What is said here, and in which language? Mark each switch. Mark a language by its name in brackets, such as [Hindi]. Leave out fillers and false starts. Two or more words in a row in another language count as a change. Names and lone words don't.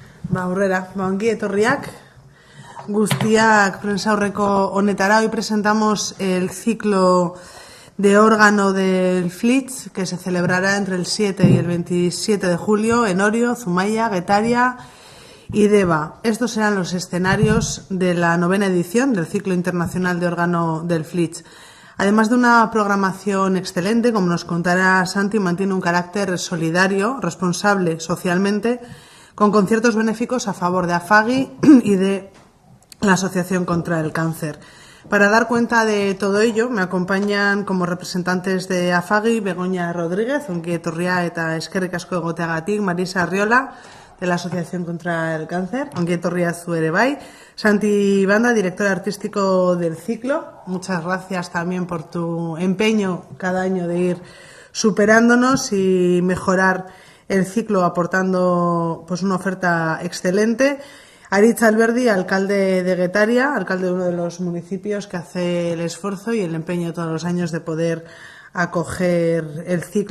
[Basque] Aurrera, ongi etorriak guztiak prensaurreko honetara. [Spanish] Hoy presentamos el ciclo de órgano del Flitz, que se celebrará entre el 7 y el 27 de julio en Orio, Zumaia, Getaria y Deva. Estos serán los escenarios de la 9ª edición del ciclo internacional de órgano del Flitz. Además de una programación excelente, como nos contará Santi, mantiene un carácter solidario, responsable socialmente, con conciertos benéficos a favor de AFAGI y de la Asociación contra el Cáncer. Para dar cuenta de todo ello, me acompañan como representantes de AFAGI Begoña Rodríguez, [Basque] ongi etorria eta eskerrik asko egoteagatik, [Spanish] Marisa Arriola, de la Asociación contra el Cáncer, [Basque] ongi etorria zu ere bai, [Spanish] Santi Banda, director artístico del ciclo, muchas gracias también por tu empeño cada año de ir superándonos y mejorar el ciclo aportando pues una oferta excelente. Aritz Alberdi, alcalde de Getaria, alcalde de uno de los municipios que hace el esfuerzo y el empeño todos los años de poder acoger el ciclo.